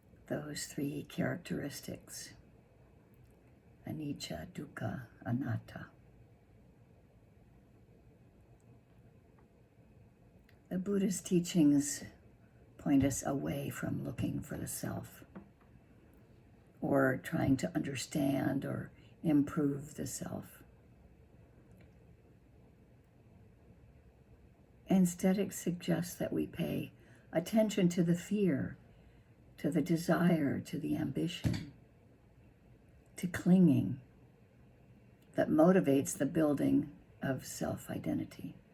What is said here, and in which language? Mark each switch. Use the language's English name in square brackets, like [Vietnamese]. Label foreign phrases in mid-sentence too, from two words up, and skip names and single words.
[English] those three characteristics: [Pali] anicca, dukkha, anatta. [English] The Buddha's teachings point us away from looking for the self or trying to understand or improve the self. Instead, it suggests that we pay attention to the fear, to the desire, to the ambition, to clinging that motivates the building of self-identity.